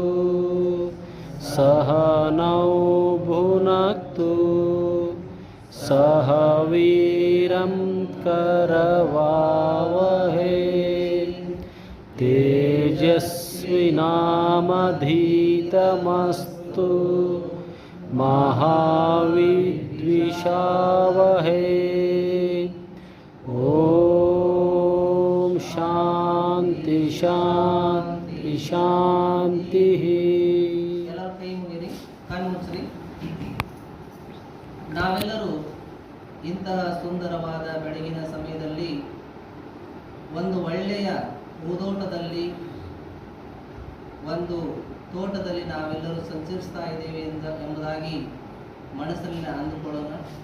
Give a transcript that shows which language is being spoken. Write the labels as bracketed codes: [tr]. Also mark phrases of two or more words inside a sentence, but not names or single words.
[sa] सहनौ भुनक्तु सह वीरं करवावहै तेजस्विनामधीतमस्तु महाविद्विषावहै. ओम शांति शांति शांति. [kn] ಎಲ್ಲರ ಕೈ ಮುಗಿರಿ, ಕಣ್ಣು ಮುಚ್ಚ್ರಿ. ನಾವೆಲ್ಲರೂ ಇಂತಹ ಸುಂದರವಾದ ಬೆಳಗಿನ ಸಮಯದಲ್ಲಿ ಒಂದು ಒಳ್ಳೆಯ ಹೂದೋಟದಲ್ಲಿ, ಒಂದು ತೋಟದಲ್ಲಿ ನಾವೆಲ್ಲರೂ ಸಂಚರಿಸ್ತಾ ಇದ್ದೇವೆ ಎಂಬುದಾಗಿ ಮನಸ್ಸಲ್ಲಿ ಅಂದುಕೊಳ್ಳೋಣ.